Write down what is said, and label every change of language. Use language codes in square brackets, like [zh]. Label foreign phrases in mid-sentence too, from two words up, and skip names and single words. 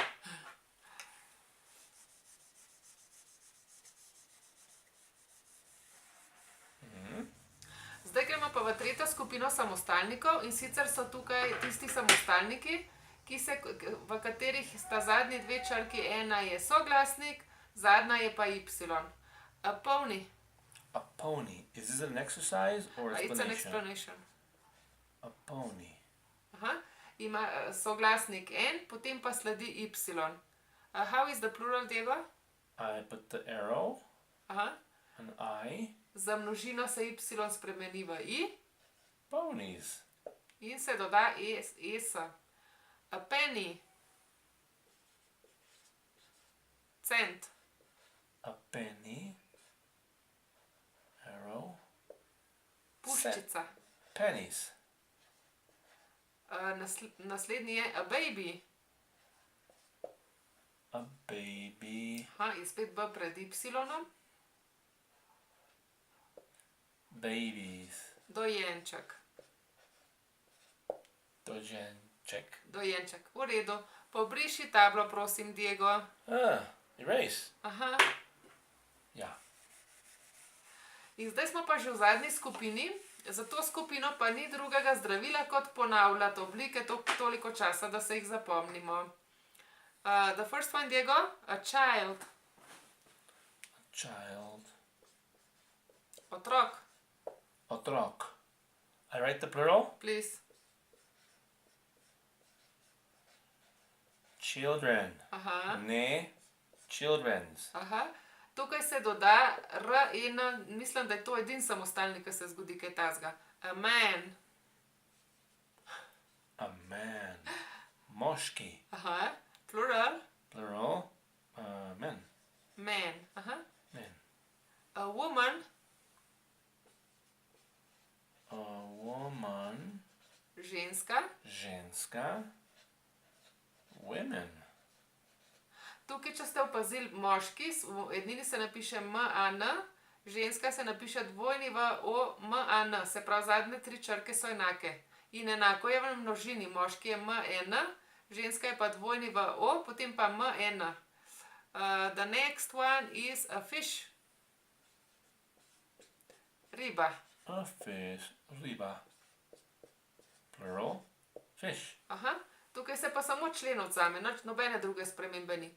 [sl] Zdaj gremo pa v tretjo skupino samostalnikov in sicer so tukaj tisti samostalniki, v katerih sta zadnji dve črki, ena je soglasnik, zadnja je pa Y. [en] A pony. A pony. Is this an exercise or explanation? It's an explanation. A pony. [sl] Ima soglasnik N, potem pa sledi Y. [en] How is the plural, Diego? I put the arrow. An I. [sl] Za množino se Y spremeni v I. [en] Ponies. [sl] In se doda ES. [en] A penny. Cent. A penny. Arrow. [sl] Puščica. [en] Pennies. [sl] Naslednji je [en] a baby. A baby. [sl] Aha, je spet B pred Y. [en] Babies. [sl] Dojenček. Dojenček. Dojenček. V redu. Pobriši tablo, prosim, Diego. [en] Erase. Aha. [sl] Ja. In zdaj smo pa že v zadnji skupini. Za to skupino pa ni drugega zdravila, kot ponavljati oblike toliko časa, da se jih zapomnimo. [en] The first one, Diego. A child. Child. [sl] Otrok. Otrok. [en] I write the plural? Please. Children. Aha. Ne. Children's. Aha. [sl] Tukaj se doda R in mislim, da je to edin samostalni, ki se zgodi kaj tazga. [en] A man. A man. Moški. Aha. Plural. Plural. Men. Man. Aha. Men. A woman. A woman. [sl] Ženska. Ženska. Women. Tukaj, če ste opazili, moški, v ednini se napiše M-A-N, ženska se napiše dvojni V-O-M-A-N, se pravi zadnje 3 črke so enake. In enako je v množini, moški je M-N, ženska je pa dvojni V-O, potem pa M-N. [en] The next one is a fish. [sl] Riba. [en] A fish. Riba. Plural. Fish. Aha. [sl] Tukaj se pa samo člen odzame, nobene druge spremembe ni.